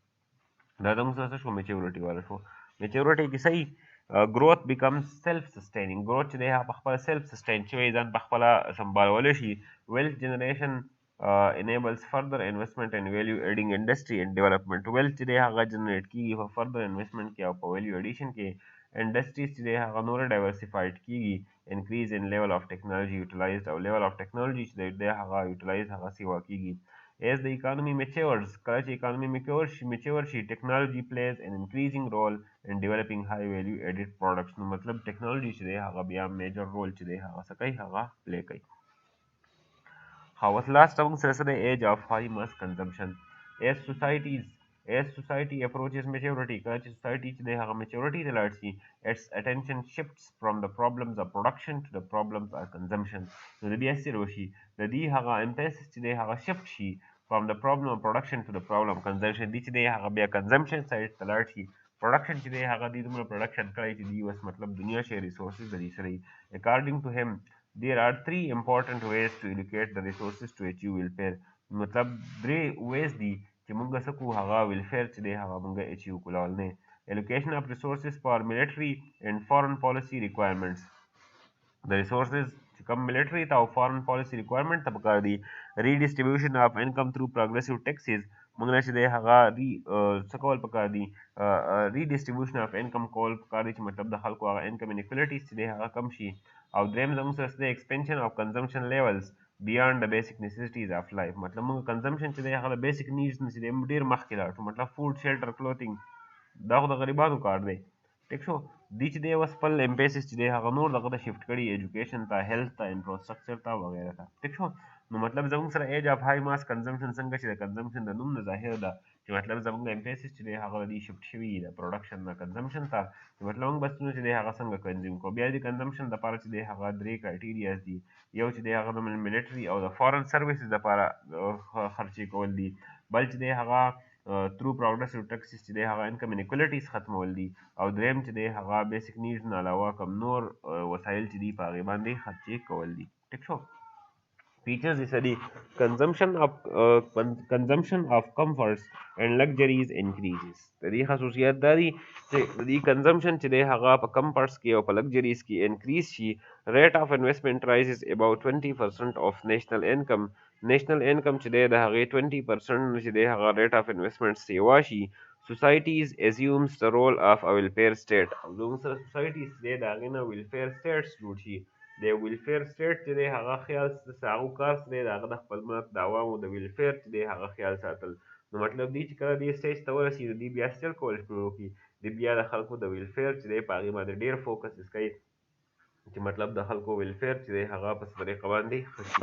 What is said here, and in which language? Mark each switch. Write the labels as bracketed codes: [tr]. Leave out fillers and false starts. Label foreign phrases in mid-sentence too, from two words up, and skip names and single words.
[ps] دا زموږ څه شو میچورټي والا شو میچورټي کې صحیح [en] growth becomes self sustaining growth [ps] چې دی هغه په خپله [en] self sustain [ps] شوی ځان په خپله سمبالولی شي wealth [en] generation enables further investment and value adding industry and development wealth [ps] چې دی هغه جنریټ کیږي په [en] further investment [ps] کې او په [en] value addition کې industries [ps] چې دی هغه نور [en] diversified کیږي increase in level of technology utilized او level of technology [ps] چې دی هغه [en] utilize [ps] هغه سیوا کیږي [en] as the economy matures [ps] کله چې [en] economy mature شي technology plays an increasing role in developing high value added products [ps] نو مطلب [en] technology [ps] چې دی هغه بیا [en] major role [ps] چې دی هغه څه کوي هغه [en] play کوي last among the age of high mass consumption as society approaches maturity [ps] کله چې [en] society [ps] چې دی هغه [en] maturity [ps] ته لاړ شي [en] its attention shifts from the problems of production to the problems of consumption [ps] نو د بیا څه وشي د دې هغه [en] emphasis [ps] چې دی هغه [en] shift شي from the problem of production to the problem of consumption [ps] دي چې دی هغه بیا [en] consumption side [ps] ته لاړ شي [en] production [ps] چې دی هغه دی دومره [en] production [ps] کړی چې دی اوس مطلب دنیا شي [en] resources [ps] د دې سره [en] according to him there are three important ways to allocate the resources to achieve welfare [ps] مطلب درې [en] ways [ps] دي چې موږ څه کوو هغه [en] welfare [ps] چې دی هغه موږ [en] achieve [ps] کولو نه [en] allocation of resources for military and foreign policy requirements the resources [ps] چې کوم [en] military [ps] ته او [en] foreign policy requirement [ps] ته پکار دي [en] redistribution of income through progressive taxes [ps] موږ نه چې دی هغه څه کول پکار دي [en] redistribution of income [ps] کول پکار دي چې مطلب د خلکو هغه [en] income inequalities [ps] چې دی هغه کم شي او دریم زموږ سره د [en] expansion of consumption levels beyond the basic necessities of life [ps] مطلب موږ consumption چې دی هغه د [en] basic needs [ps] نه چې دی ډېر مخکې لاړ شو مطلب [en] food shelter clothing [ps] دا خو د غریبانو کار دی ټیک شو دی چې دی اوس خپل امپیسس چې دی هغه نور دغه ته شفټ کړي ایجوکیشن ته هیلث ته انفراسټرکچر ته وغیره ته ټیک شو نو مطلب زموږ سره [en] age of high mass consumption [ps] څنګه چې د کنزمپشن د نوم نه ظاهر ده چې مطلب زموږ امپیسس چې دی هغه دی شفټ شوي د پروډکشن نه کنزمپشن ته چې مطلب موږ بس چې دی هغه څنګه کنزیوم کوو بیا د کنزمپشن دپاره چې دی هغه درې کرایټیریاز دي یو چې دی هغه د ملټري او د [en] foreign services [ps] دپاره خرچې کول دي بل چې دی هغه [en] through progressive taxes [ps] چې دی هغه [en] income inequalities [ps] ختمول دي او دریم چې دی هغه [en] basic needs [ps] نه علاوه کوم نور وسایل چې دي په هغې باندې خرچې کول دي ټیک شو [en] Features is the consumption of comforts and luxuries increases. [ps] د دې خصوصیت دا دي چې د دې consumption چې دی هغه په comforts کې او په luxuries کې increase شي. [en] Rate of investment rises about 20% of national income. National income [ps] چې دی د هغې 20% چې دی هغه [en] rate of investment [ps] سیوا شي. [en] Societies assumes the role of a welfare state. [ps] او زموږ سره societies چې دی د هغې نه [en] welfare states [ps] جوړ شي. د [en] welfare state [ps] چې دی هغه خیال هغه کار چې دی د هغه د خپل ملک د عوامو د ویلفیر چې دی هغه خیال ساتل. نو مطلب دی چې کله دې سټیج ته ورسېږي دوی بیا سټیل کول شروع کړي. دوی بیا د خلکو د ویلفیر چې دی په هغې باندې ډېر فوکس کوي چې مطلب د خلکو ویلفیر چې دی هغه په څه طریقه باندې ښه شي.